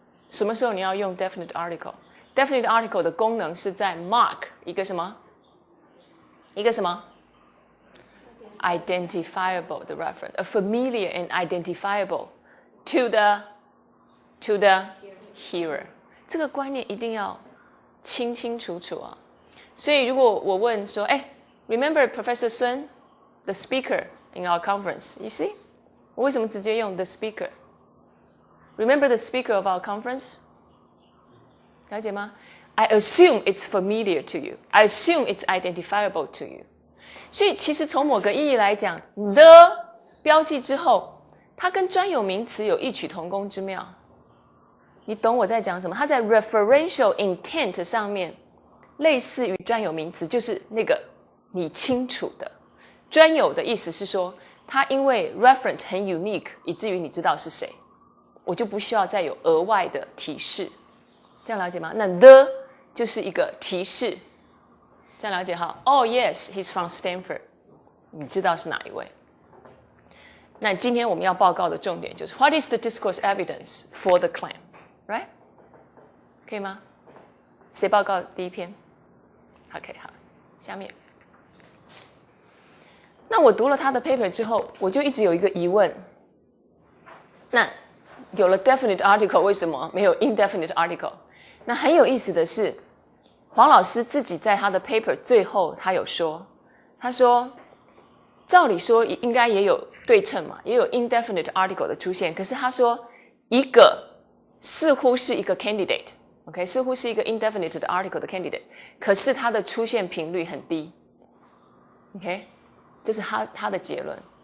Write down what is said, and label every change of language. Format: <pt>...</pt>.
<zh>什么时候你要用 definite article？ definite article 的功能是在 mark 一个什么？一个什么？</zh> <en>identifiable 的 referent， a familiar and identifiable to the hearer。</en> <zh>这个观念一定要清清楚楚啊！所以如果我问说，</zh> <en>remember Professor Sun, the speaker in our conference? You see，</en> <zh>我为什么直接用</zh> <en>the speaker？ Remember the speaker of our conference？</en> <zh>了解吗</zh> <en>？I assume it's familiar to you. I assume it's identifiable to you.</en> <zh>所以其实从某个意义来讲</zh> <en>，the</en> <zh>标记之后，它跟专有名词有异曲同工之妙。你懂我在讲什么？它在 referential intent 上面类似于专有名词，就是那个你清楚的。专有的意思是说，它因为 referent 很 unique， 以至于你知道是谁，我就不需要再有额外的提示。这样了解吗？那 the 就是一个提示，这样了解哈。</zh> <en>Oh yes, he's from Stanford，</en> <zh>你知道是哪一位。那今天我们要报告的重点就是</zh> <en>What is the discourse evidence for the claim? Right?</en> <zh>可以吗？谁报告第一篇 ？OK， 好，下面。那我读了他的 paper 之后，我就一直有一个疑问。那有了 definite article， 为什么没有 indefinite article？那很有意思的是，黄老师自己在他的 paper 最后他有说，他说，照理说应该也有对称嘛，也有 indefinite article 的出现，可是他说一个似乎是一个 candidate，OK， 似乎是一个 indefinite 的 article 的 candidate， 可是它的出现频率很低 ，OK， 这是他的结论。</zh>